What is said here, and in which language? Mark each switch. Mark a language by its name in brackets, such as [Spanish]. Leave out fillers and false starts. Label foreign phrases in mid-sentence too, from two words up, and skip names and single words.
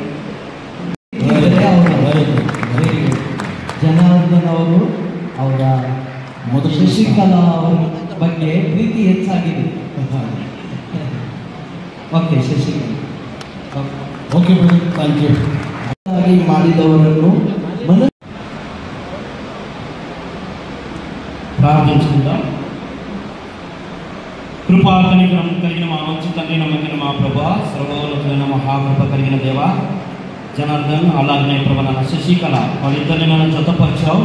[Kannada] ಜನಾರ್ದನ್ ಅವರು ಅವರ ಶಶಿಕಲಾ ಅವರ ಬಗ್ಗೆ ಪ್ರೀತಿ ಹೆಚ್ಚಾಗಿದೆ. ಓಕೆ ಶಶಿಕಲಾ, [English] Okay brother, thank you. [Kannada] ಮಾಡಿದವರನ್ನು [Telugu] ప్రార్థించుకుందాం. కృపా కనికరం కలిగిన మా మంచి తండ్రి, నమ్మకమైన మా ప్రభా, సర్వోన్నతమైన మహాకృప కలిగిన దేవ, జనార్దన్ అలాగనే ప్రభా నాన్న శశికళ వాళ్ళిద్దరిని నన్ను జతపరిచావు.